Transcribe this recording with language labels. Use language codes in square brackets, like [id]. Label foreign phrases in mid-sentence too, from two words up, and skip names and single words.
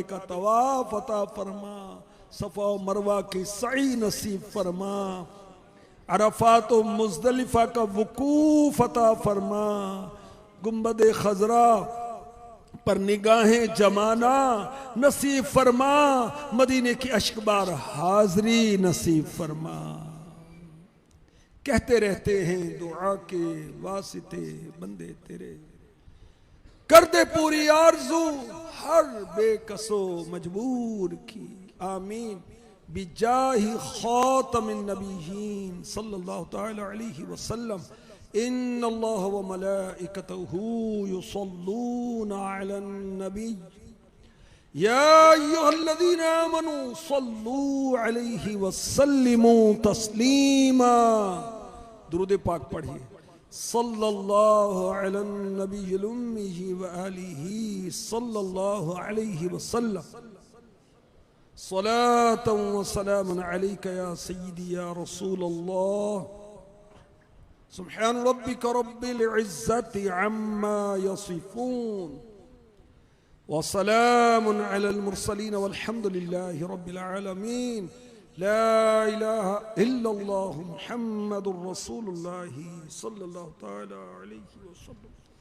[ur] کا طواف عطا فرما، صفا و مروہ کی سعی نصیب فرما، عرفات و مزدلفہ کا وقوف عطا فرما، گنبد خضریٰ پر نگاہیں جمانا نصیب فرما، مدینے کی اشکبار حاضری نصیب فرما. کہتے رہتے ہیں دعا کے واسطے بندے تیرے، کر دے پوری آرزو ہر بیکس و مجبور کی. [ar] آمين بجاه خاتم النبيين صلى الله تعالى عليه وسلم. إن الله وملائكته يصلون على النبي يا أيها الذين آمنوا صلوا عليه وسلموا تسليما. [ur] درود پاک پڑھیے. [ar] صلى الله عليه النبي الأمي وآله صلى الله عليه وسلم. صلاة وسلام عليك يا سيدي يا رسول الله. سبحان ربك رب العزة عما يصفون وسلام على المرسلين والحمد لله رب العالمين. لا إله إلا الله محمد رسول الله صلى الله تعالى عليه وسلم.